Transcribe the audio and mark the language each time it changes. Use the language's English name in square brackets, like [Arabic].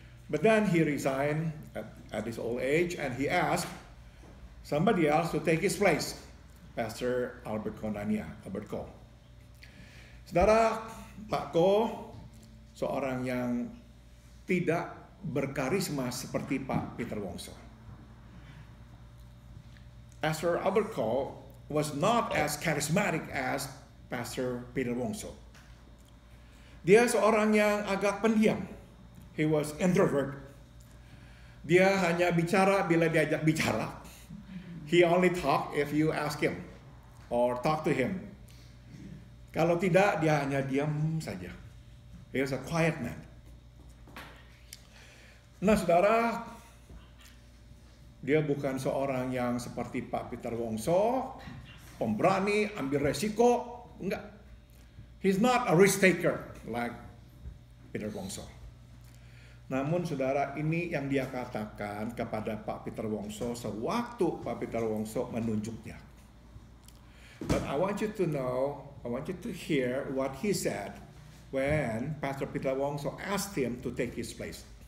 [English] But then he resigned at his old age and he asked somebody else to take his place. Pastor Albert Ko. [Indonesian] Saudara, Pak Ko seorang yang tidak berkarisma seperti Pak Peter Wongso. [English] Pastor Albert Ko was not as charismatic as Pastor Peter Wongso. [Indonesian] Dia seorang yang agak pendiam. [English] He was introvert. [Indonesian] Dia hanya bicara bila diajak bicara. [English] He only talk if you ask him or talk to him. [Indonesian] Kalau tidak, dia hanya diam saja. [English] He is a quiet man. [Indonesian] Nah, saudara, dia bukan seorang yang seperti Pak Peter Wongso, pemberani, ambil resiko. Enggak. [English] He's not a risk taker like Peter Wongso. [Indonesian] Namun saudara, ini yang dia katakan kepada Pak Peter Wongso sewaktu Pak Peter Wongso menunjuknya. [English] But I want you to know, I want you to hear what he said when Pastor Peter Wongso asked him to take his place.